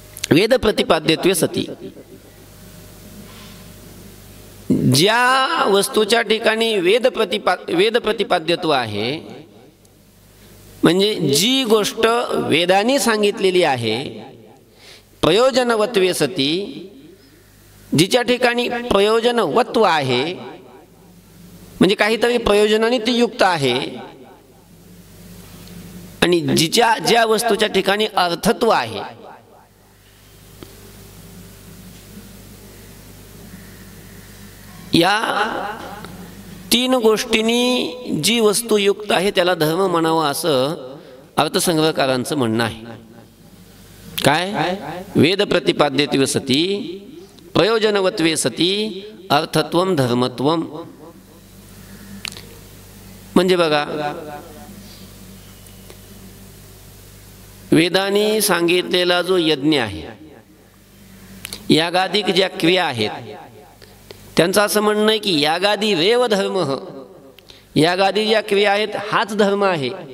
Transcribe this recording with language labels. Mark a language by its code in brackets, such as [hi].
[sa] वेद प्रतिपाद्यत्वे सती, [mr] ज्या वस्तूच्या ठिकाणी वेद प्रतिपाद्यत्व आहे म्हणजे जी गोष्ट वेदांनी सांगितलेली आहे, [sa] प्रयोजनवत्वे सती, [mr] जिच्या ठिकाणी प्रयोजनवत्व आहे म्हणजे काहीतरी प्रयोजनाने ती युक्त आहे, आणि ज्या वस्तूच्या ठिकाणी अर्थत्व आहे, या तीन गोष्टींनी जी वस्तू युक्त आहे त्याला धर्म म्हणावं असं अर्थसंग्रहकारांचं म्हणणं आहे। काय? [sa] वेद प्रतिपाद्यत्वे सती प्रयोजनवत्वे सती अर्थत्वम धर्मत्वम। [mr] म्हणजे बघा, वेदांनी सांगितलेला जो यज्ञ आहे, यागादिक ज्या क्रिया आहेत त्यांचं असं म्हणणं आहे की [sa] यागादी रेव धर्म, [mr] यागादी ज्या क्रिया आहेत हाच धर्म आहे।